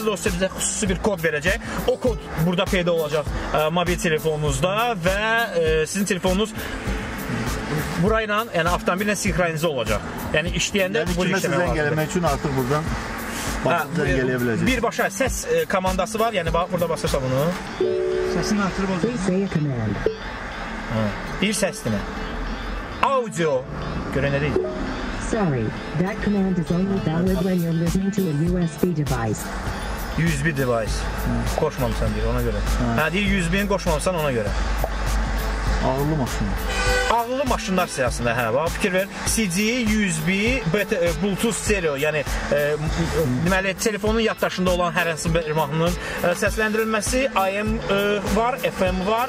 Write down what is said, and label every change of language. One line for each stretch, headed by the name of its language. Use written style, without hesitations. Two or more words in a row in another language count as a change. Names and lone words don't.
Azerbaijani: O sizə bizə xüsusi bir kod verəcək. O kod burada peyda olacaq mobil telefonunuzda və sizin telefonunuz burayla, yəni avtomobillə sinxronizə olacaq. Yəni işləyəndə bu işləmə zəng eləmək üçün artıq buradan zəng eləyə biləcək. Birbaşa səs komandası var. Yəni bax burada basırsa bunu. Səsini artırıb olacaq. Bir səs dinlə. Audio. Görən nə deyil?
English: Sorry, that command is only valid when you're listening to a USB device. USB device.
Azerbaijani: Qoşmamısan deyir ona görə. Deyir USB-ni qoşmamısan ona görə. Ağırlı maşın. Ağırlı maşınlar siyasında, bax fikir ver. CD, USB, Bluetooth stereo, yəni deməli telefonun yaddaşında olan hər hansı bir mahnının səsləndirilməsi, AM var, FM var.